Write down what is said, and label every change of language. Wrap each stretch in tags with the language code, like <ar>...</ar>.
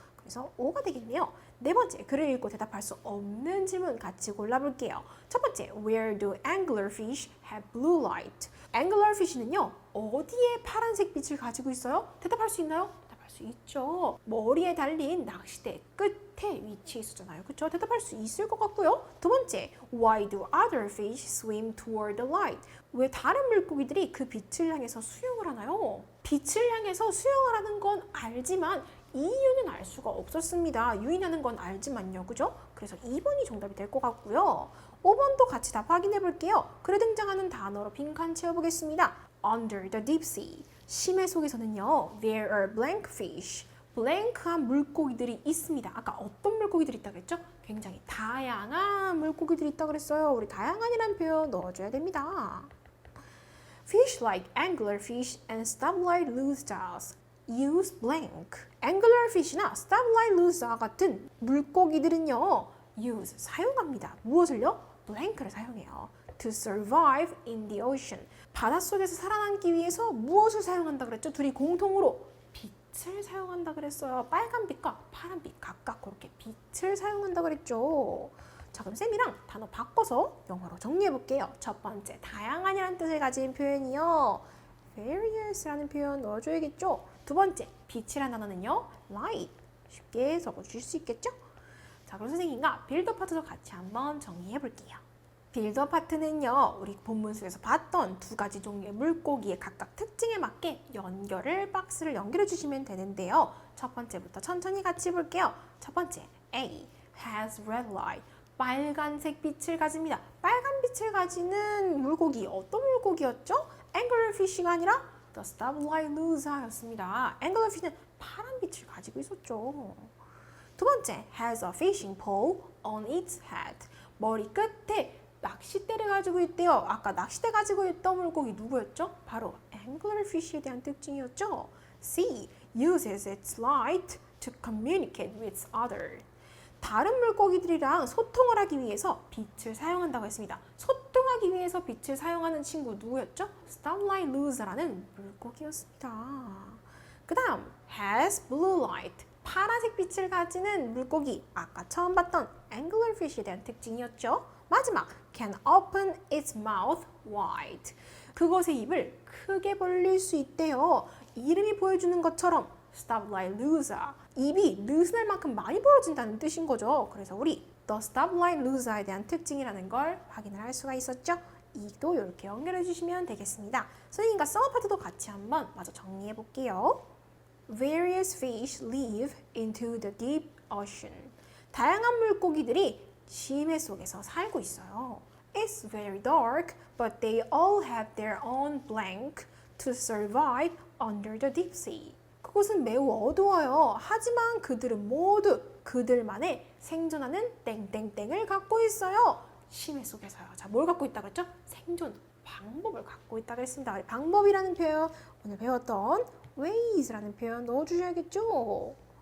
<ko>그래서 5가 되겠네요. 네 번째, 글을 읽고 대답할 수 없는 질문 같이 골라볼게요.</ko> <en>첫 번째, Where do anglerfish have blue light?</en> <ko>anglerfish는요, 어디에 파란색 빛을 가지고 있어요? 대답할 수 있나요? 대답할 수 있죠. 머리에 달린 낚싯대 끝에 위치해 있었잖아요. 그렇죠? 대답할 수 있을 것 같고요. 두 번째,</ko> <en>Why do other fish swim toward the light?</en> <ko>왜 다른 물고기들이 그 빛을 향해서 수영을 하나요? 빛을 향해서 수영을 하는 건 알지만 이유는 알 수가 없었습니다. 유인하는 건 알지만요. 그죠? 그래서 2번이 정답이 될 것 같고요. 5번도 같이 답 확인해 볼게요. 글에 등장하는 단어로 빈칸 채워보겠습니다.</ko> <en>Under the deep sea.</en> <ko>심해 속에서는요.</ko> <en>There are blank fish.</en> <ko>블랭크한 물고기들이 있습니다. 아까 어떤 물고기들이 있다고 했죠? 굉장히 다양한 물고기들이 있다고 그랬어요. 우리 다양한이라는 표현 넣어줘야 됩니다.</ko> <en>Fish like anglerfish and stoplight losers use blank. anglerfish나 stoplight loser</en> <ko>같은 물고기들은요, use 사용합니다. 무엇을요? blank를 사용해요.</ko> <en>To survive in the ocean.</en> <ko>바닷속에서 살아남기 위해서 무엇을 사용한다 그랬죠? 둘이 공통으로 빛을 사용한다 그랬어요. 빨간 빛과 파란 빛 각각 그렇게 빛을 사용한다 그랬죠. 자, 그럼 쌤이랑 단어 바꿔서 영어로 정리해 볼게요. 첫 번째, 다양한이라는 뜻을 가진 표현이요. various라는 표현 넣어줘야겠죠. 두 번째, 빛이라는 단어는요.</ko> <en>light.</en> <ko>쉽게 적어주실 수 있겠죠? 자, 그럼 선생님과 빌더 파트도 같이 한번 정리해 볼게요. 빌더 파트는요, 우리 본문 속에서 봤던 두 가지 종류의 물고기의 각각 특징에 맞게 박스를 연결해 주시면 되는데요. 첫 번째부터 천천히 같이 볼게요. 첫 번째,</ko> <en>A has red light.</en> <ko>빨간색 빛을 가집니다. 빨간 빛을 가지는 물고기, 어떤 물고기였죠? anglerfish가 아니라 the stoplight loser였습니다. anglerfish는 파란 빛을 가지고 있었죠. 두 번째,</ko> <en>has a fishing pole on its head.</en> <ko>머리 끝에 낚싯대를 가지고 있대요. 아까 낚싯대 가지고 있던 물고기 누구였죠? 바로 anglerfish에 대한 특징이었죠.</ko> <en>C, uses its light to communicate with others.</en> <ko>다른 물고기들이랑 소통을 하기 위해서 빛을 사용한다고 했습니다. 소통하기 위해서 빛을 사용하는 친구 누구였죠? stoplight loser라는 물고기였습니다. 그 다음,</ko> <en>has blue light.</en> <ko>파란색 빛을 가지는 물고기, 아까 처음 봤던 anglerfish에 대한 특징이었죠.</ko> <en>마지막, can open its mouth wide.</en> <ko>그것의 입을 크게 벌릴 수 있대요. 이름이 보여주는 것처럼 stoplight loser. 입이 느슨할 만큼 많이 벌어진다는 뜻인 거죠. 그래서 우리 the stoplight loser에 대한 특징이라는 걸 확인을 할 수가 있었죠. 이도 이렇게 연결해 주시면 되겠습니다. 선생님과 썸머 파트도 같이 한번 마저 정리해 볼게요.</ko> <en>Various fish live into the deep ocean.</en> <ko>다양한 물고기들이 심해 속에서 살고 있어요.</ko> <en>It's very dark, but they all have their own blank to survive under the deep sea.</en> <ko>그곳은 매우 어두워요. 하지만 그들은 모두 그들만의 생존하는 땡땡땡을 갖고 있어요. 심해 속에서요. 자, 뭘 갖고 있다고 했죠? 생존 방법을 갖고 있다고 했습니다. 방법이라는 표현, 오늘 배웠던 ways라는 표현 넣어주셔야겠죠?</ko>